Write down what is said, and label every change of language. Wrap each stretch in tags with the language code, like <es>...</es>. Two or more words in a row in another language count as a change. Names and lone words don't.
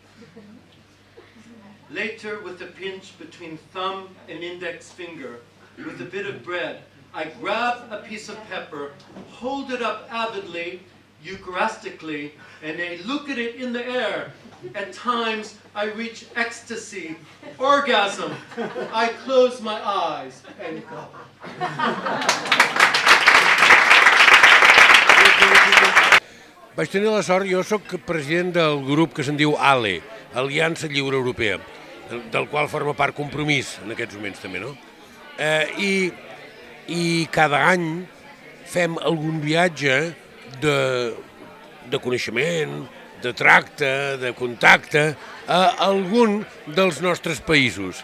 <en>Later, with a pinch between thumb and index finger, with a bit of bread, I grab a piece of pepper, hold it up avidly, Eucharistically, and I look at it in the air. At times, I reach ecstasy, orgasm. I close my eyes and go.</en> <ca>Vaig tenir la sort, jo sóc president del grup que se'n diu ALE, Aliança Lliure Europea, del qual forma part Compromís en aquests moments també, no? I cada any fem algun viatge de coneixement, de tracte, de contacte, a algun dels nostres països.</ca>